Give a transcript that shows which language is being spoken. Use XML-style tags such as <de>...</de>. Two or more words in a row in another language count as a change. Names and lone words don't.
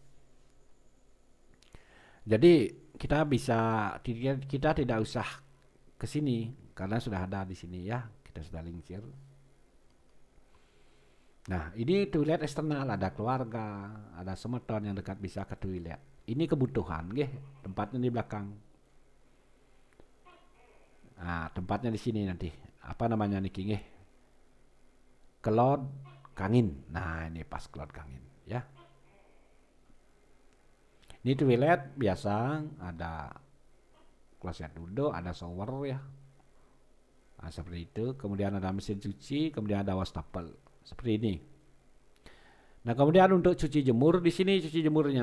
<id>Jadi kita tidak usah ke sini karena sudah ada di sini ya, kita sudah lingsir. Nah, ini toilet eksternal, ada keluarga, ada semeton yang dekat bisa ke toilet. Ini kebutuhan, tempatnya di belakang. Nah, tempatnya di sini nanti. Apa namanya</id> <ban>niki Kelod kangin.</ban> <id>Nah, ini pas</id> <ban>kelod kangin</ban> <id>ya. Ini toilet biasa ada kloset duduk, ada shower ya. Nah, seperti itu. Kemudian ada mesin cuci, kemudian ada wastafel. Seperti ini. Nah, kemudian untuk cuci jemur di sini cuci jemurnya.</id>